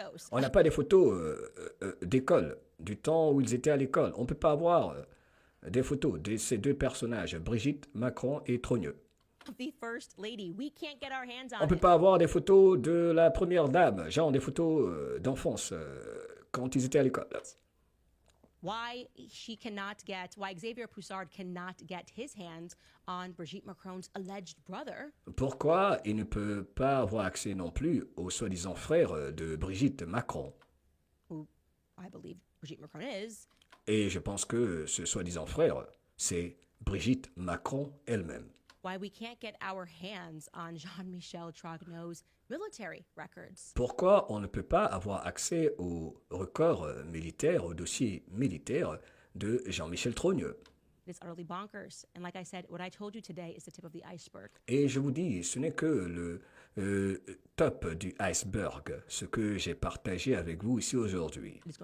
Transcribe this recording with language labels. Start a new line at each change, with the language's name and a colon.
French: On n'a pas des photos d'école, du temps où ils étaient à l'école. On ne peut pas avoir des photos de ces deux personnages, Brigitte Macron et Trogneux. On ne peut pas avoir des photos de la première dame, genre des photos d'enfance quand ils étaient à l'école.
English: Why Xavier Bossard cannot get his hands on Brigitte Macron's alleged brother.
French: Pourquoi il ne peut pas avoir accès non plus au soi-disant frère de Brigitte Macron?
English: Who I believe Brigitte Macron is.
French: Et je pense que ce soi-disant frère, c'est Brigitte Macron elle-même.
English: Why we can't get our hands on Jean-Michel Trogneux's military records.
French: Pourquoi on ne peut pas avoir accès aux records militaires, aux dossiers militaires de Jean-Michel Trogneux?
English: It's utterly bonkers. And like I said, what I told you today is the tip of the iceberg.
French: Et je vous dis, ce n'est que le top du iceberg, ce que j'ai partagé avec vous ici aujourd'hui.